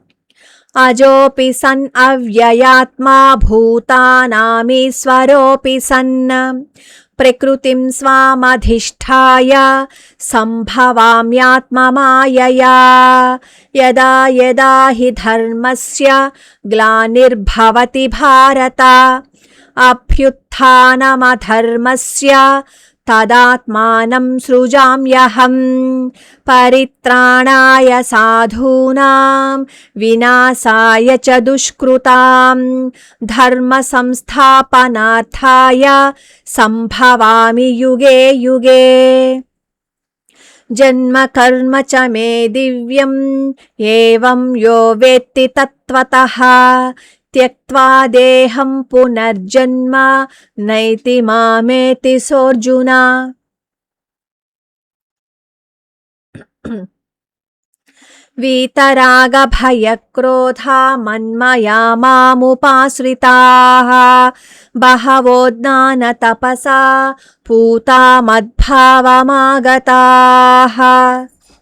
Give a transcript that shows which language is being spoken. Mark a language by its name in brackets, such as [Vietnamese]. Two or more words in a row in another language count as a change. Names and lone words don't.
[Sanskrit] అజోపి సన్ అవ్యయాత్మా భూతానామీశ్వరోపి సన్న ప్రకృతిం స్వామధిష్ఠాయ సంభవామ్యాత్మమాయయా యదా యదా హి ధర్మస్య గ్లానిర్భవతి భారత అభ్యుత్థానమధర్మస్య తదాత్మానం సృజామ్యహం పరిత్రాణాయ సాధూనాం వినాశాయ చ దుష్కృతాం ధర్మ సంస్థాపనార్థాయ సంభవామి యుగే యుగే జన్మ కర్మ చ మే దివ్యం ఏవం యో వేత్తి తత్వతః త్యక్త్వా దేహం పునర్జన్మ నైతి మామేతి సోర్జున. వీతరాగ భయక్రోధా మన్మయా మాముపాశ్రితాః బహవో జ్ఞాన తపసా పూతా మద్భావమాగతాః.